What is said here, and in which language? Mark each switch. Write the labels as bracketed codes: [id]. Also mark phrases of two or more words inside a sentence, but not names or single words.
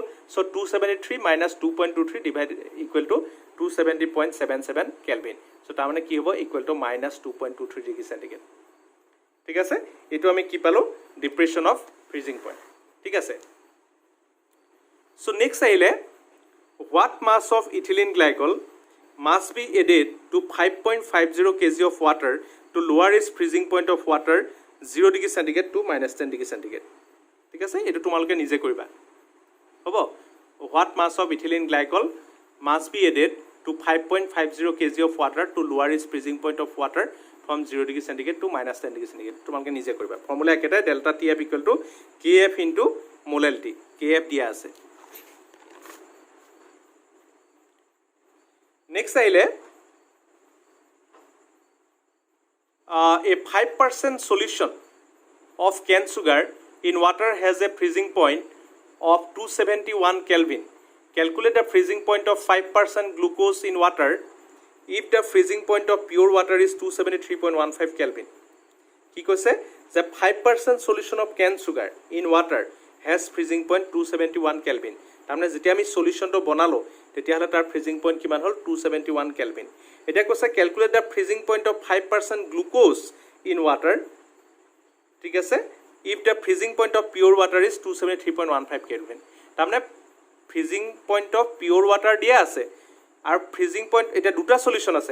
[en] so 273 minus 2.23 divide equal to 270.77 kelvin. চ' [as] তাৰমানে কি হ'ব, [en] equal to minus 2.23 degree centigrade. [as] ঠিক আছে, এইটো আমি কি পালোঁ, [en] depression of freezing point. [as] ঠিক আছে, চ' নেক্সট আহিলে, [en] what mass of ethylene glycol must be added to 5.50 kg of water to lower its freezing point of water 0 degree centigrade to minus 10 degree centigrade. [as] ঠিক আছে, এইটো তোমালোকে নিজে কৰিবা। হ'ব, [en] what mass of ethylene glycol must be added to 5.50 kg of water to lower its freezing point of water from 0 degree centigrade to minus 10 degree centigrade. [as] তোমালোকে নিজে কৰিবা। [en] ফৰ্মুলা একেটাই, delta TF equal to KF into molality. [as] KF দিয়া আছে। নেক্সট আহিলে, [en] a 5% solution of canned sugar in water has a freezing point of 271 Kelvin. Calculate the freezing point of 5% glucose in water if the freezing point of pure water is 273.15 Kelvin. [as] কি কৈছে, যে [en] 5% solution of canned sugar in water has freezing point 271 Kelvin. [as] তাৰমানে যেতিয়া আমি সলিউশ্যনটো বনালোঁ, তেতিয়াহ'লে তাৰ [en] freezing point [as] কিমান হ'ল, 271 কেলভিন। এতিয়া কৈছে [en] calculate the freezing point of 5% glucose in water. [as] ঠিক আছে, [en] if the freezing point of pure water is 273.15 kelvin. [as] তাৰমানে [en] freezing point of pure water [as] দিয়া আছে, আৰু [en] freezing point [as] এতিয়া দুটা সলিউশ্যন আছে।